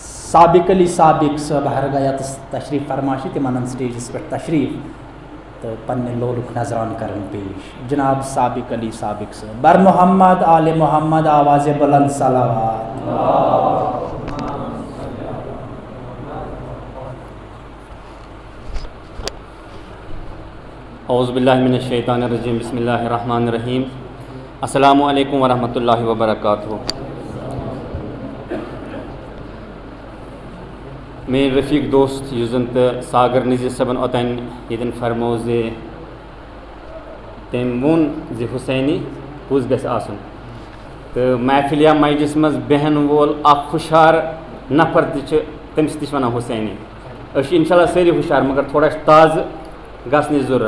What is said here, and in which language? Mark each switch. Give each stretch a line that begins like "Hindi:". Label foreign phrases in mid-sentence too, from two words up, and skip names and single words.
Kashmiri: سابق علی سابق صٲب ہرگاہ تشریف فرما تم سٹیجس پہ تشریف تو پنہ لولک نظران کرن پیش جناب سابق علی سابق صٲب بر محمد آل محمد آواز بلند صلوات.
Arabic: اعوذ باللہ من الشیطان الرجیم بسم اللہ الرحمن الرحیم. السلام علیکم ورحمۃ اللہ وبرکاتہ.
Urdu: میرے رفیق دوست
Kashmiri: یُس زن تو ساگر نذیر صٲبن اوتان یتن فرمو زِ تٔمۍ ووٚن زِ حسینی کُس گژھِ آسُن تہٕ محفل یا مجلس منٛز بیٚہن وول اکھ ہُشار نفر تہِ چھُ تٔمِس تہِ چھِ وَنان حسینی. أسۍ چھِ
Arabic: اِنشاء اللہ
Kashmiri: سٲری ہُشار مگر تھوڑا چھِ تازٕ گژھنٕچ ضروٗرت.